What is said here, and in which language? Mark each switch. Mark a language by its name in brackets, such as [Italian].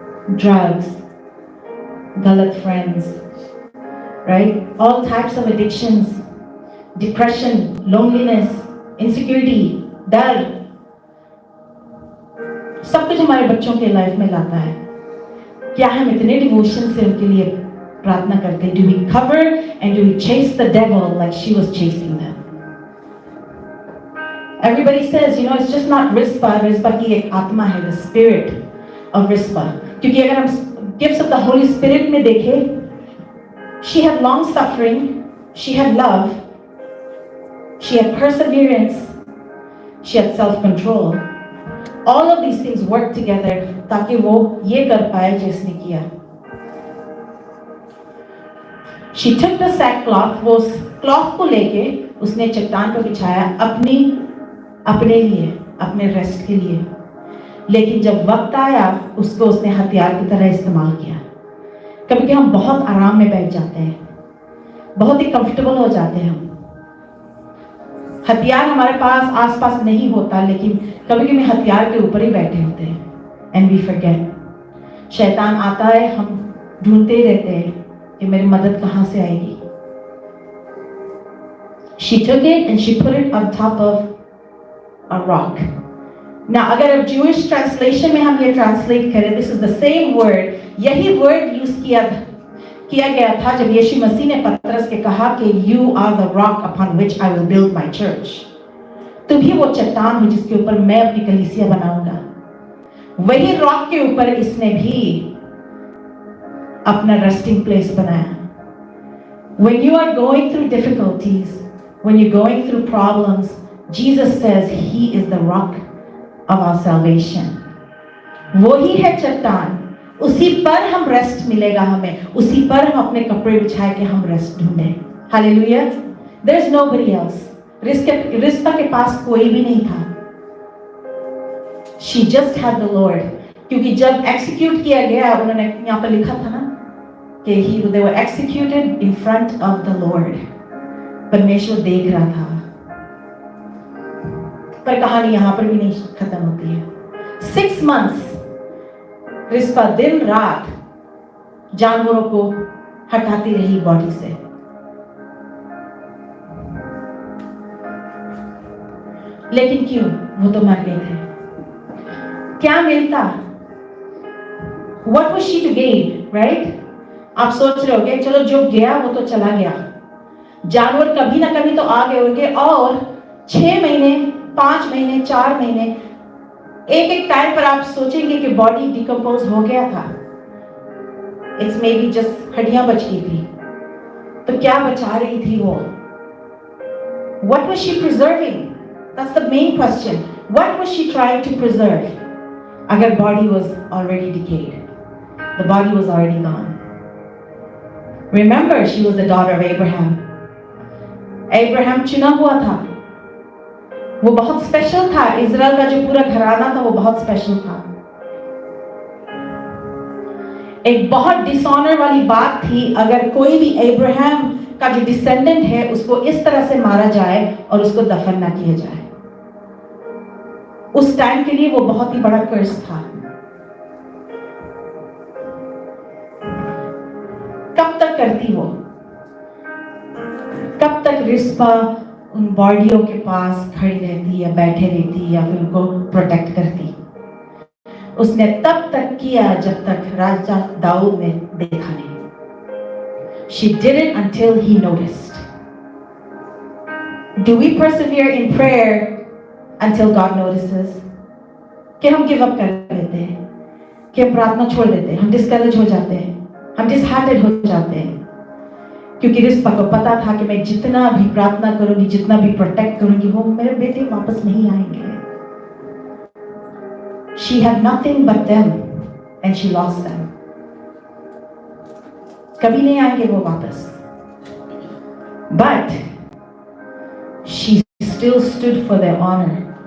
[Hindi] Drugs, गलत friends, [English] right? All types of addictions, depression, loneliness, insecurity, [Hindi] डर, सब कुछ हमारे बच्चों के लाइफ में लाता है। क्या हम इतने डिवोशन से उनके लिए प्रार्थना करते हैं? [English] Do we cover and do we chase the devil like she was chasing them? Everybody says, you know, it's just not Rizpah. Rizpah [Hindi] की एक आत्मा है, [English] the spirit of Rizpah. [Hindi] क्योंकि अगर हम [English] gifts of the Holy Spirit [Hindi] में देखें, [English] she had long suffering, she had love, she had perseverance, she had self-control. All of these things work together [Hindi] ताकि वो ये कर पाए जो इसने किया। [English] She took the sackcloth, [Hindi] वो क्लॉथ को लेके उसने चट्टान पर बिछाया अपने लिए, अपने रेस्ट के लिए। लेकिन जब वक्त आया उसको उसने हथियार की तरह इस्तेमाल किया। कभी हम बहुत आराम में बैठ जाते हैं, बहुत ही कंफर्टेबल हो जाते हैं हम। हथियार हमारे पास आसपास नहीं होता, लेकिन कभी हथियार के ऊपर ही बैठे होते हैं। [English] And we forget. [Hindi] शैतान आता है, हम ढूंढते ही रहते हैं कि मेरी मदद कहां से आएगी। [English] She took it and she put it on top of a rock. Now, [Hindi] अगर अब [English] Jewish translation में हम ये translate करें, this is the same word, [Hindi] यही word use किया गया था जब यीशु मसीह ने पतरस के कहा कि [English] You are the rock upon which I will build my church. [Hindi] तुम ही वो चट्टान हो जिसके ऊपर मैं अपनी कलीसिया बनाऊंगा। वही रॉक के ऊपर इसने भी अपना रेस्टिंग प्लेस बनाया। [English] When you are going through difficulties, when you're going through problems, Jesus says He is the rock of our salvation. [Hindi] वो ही है चट्टान, उसी पर हम रेस्ट मिलेगा हमें, उसी पर हम अपने कपड़े बिछाए के हम रेस्ट ढूंढें। [English] Hallelujah. There is nobody else. [Hindi] Rispa के पास कोई भी नहीं था। [English] She just had the Lord. [Hindi] क्योंकि जब एक्सिक्यूट किया गया, उन्होंने यहाँ पर लिखा था ना कि [English] they were executed in front of the Lord. [Hindi] परमेश्वर देख रहा था। पर कहानी यहाँ पर भी नहीं खत्म होती है। 6 months रिस्पा दिन रात जानवरों को हटाती रही बॉडी से। लेकिन क्यों? वो तो मर गए थे। क्या मिलता? [English] What was she to gain, right? [Hindi] आप सोच रहे होगे चलो जो गया वो तो चला गया। जानवर कभी ना कभी तो आ गए होंगे, और 6 महीने, 5 महीने, 4 महीने, एक टाइम पर आप सोचेंगे कि बॉडी डिकम्पोज हो गया था। [English] it's maybe just [Hindi] हड्डियां बच गई थी। तो क्या बचा रही थी वो? [English] What was she preserving? That's the main question. What was she trying to preserve? [Hindi] अगर [English] body was already decayed, the body was already gone. Remember, she was the daughter of Abraham. [Hindi] Abraham चुना हुआ था, वो बहुत special था। Israel का जो पूरा घराना था वो बहुत स्पेशल था। एक बहुत डिसऑनर वाली बात थी अगर कोई भी अब्राहम का जो डिसेंडेंट है उसको इस तरह से मारा जाए और उसको दफन ना किया जाए। उस टाइम के लिए वो बहुत ही बड़ा कर्ज था। कब तक करती वो? कब तक रिस्पा उन बॉडियों के पास खड़ी रहती या बैठे रहती या फिर उनको प्रोटेक्ट करती? उसने तब तक किया जब तक राजा दाऊद ने देखा नहीं। [English] She did it until he noticed. Do we persevere in prayer until God notices? [Hindi] कि हम गिव अप कर देते हैं, कि हम प्रार्थना छोड़ देते हैं, हम डिस्करेज हो जाते हैं, हम डिसहार्टेड हो जाते हैं। क्योंकि रिस्पा को पता था कि मैं जितना भी प्रार्थना करूंगी, जितना भी प्रोटेक्ट करूंगी, वो मेरे बेटे वापस नहीं आएंगे। [English] She had nothing but them and she lost them. [Hindi] कभी नहीं आएंगे वो वापस। [English] But she still stood for their honor.